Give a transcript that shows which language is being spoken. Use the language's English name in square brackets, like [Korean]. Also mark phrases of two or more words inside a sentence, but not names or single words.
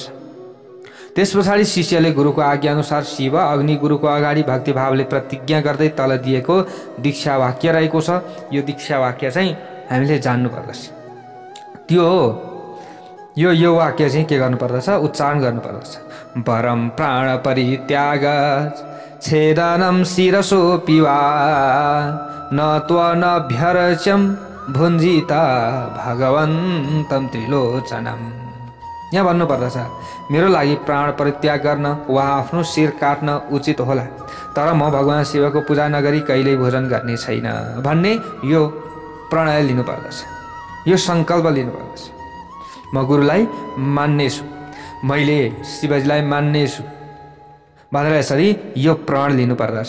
[Nepali] त्यस पछाडि शिष्यले गुरुको आज्ञा अनुसार शिव अग्नि गुरुको अगाडि भक्तिभावले प्रतिज्ञा गर्दै तल दिएको दीक्षा वाक्य रहेको छ। यो दीक्षा वाक्य चाहिँ हामीले जान्नु पर्दछ। यो वाक्य चाहिँ के गर्नुपर्दछ उच्चारण गर्नुपर्दछ। [Sanskrit] परम प्राण परित्याग छेदनम शिरसोऽपि वा न त्वनभ्यर्च्यं भुञ्जिता भगवन्तं त्रिलोचनम। [Nepali] यहाँ भन्नुपर्दछ मेरो लागि प्राण परित्याग गर्न वा आफ्नो शिर काट्न उचित होला, तर म भगवान शिवको पूजा नगरी कहिल्यै भोजन गर्ने छैन भन्ने यो प्रणय लिनुपर्दछ, यो सङ्कल्प लिनुपर्दछ। म गुरुलाई मान्नेछु, मैले शिवजीलाई मान्नेछु भनेर यसरी यो प्रण लिनुपर्दछ।